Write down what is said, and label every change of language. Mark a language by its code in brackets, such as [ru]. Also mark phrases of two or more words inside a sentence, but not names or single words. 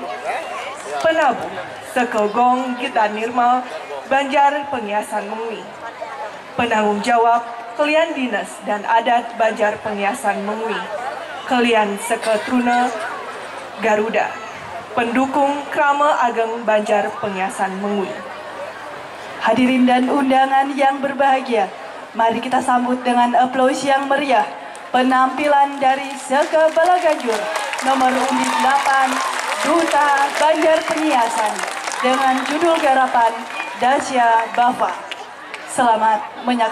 [id] Penabuh, Sekegong Gita Nirmal Banjar Penghiasan Mengwi. Penanggung jawab, Kelian Dinas dan Adat Banjar Penghiasan Mengwi, Kelian Seketruna Garuda. Pendukung Krama Ageng Banjar Penghiasan Mengwi. Hadirin dan undangan yang berbahagia, mari kita sambut dengan aplaus yang meriah penampilan dari Seke Bala Ganjur nomor undi 8 Duta Banjar Penghiasan dengan judul garapan Dasya Bava.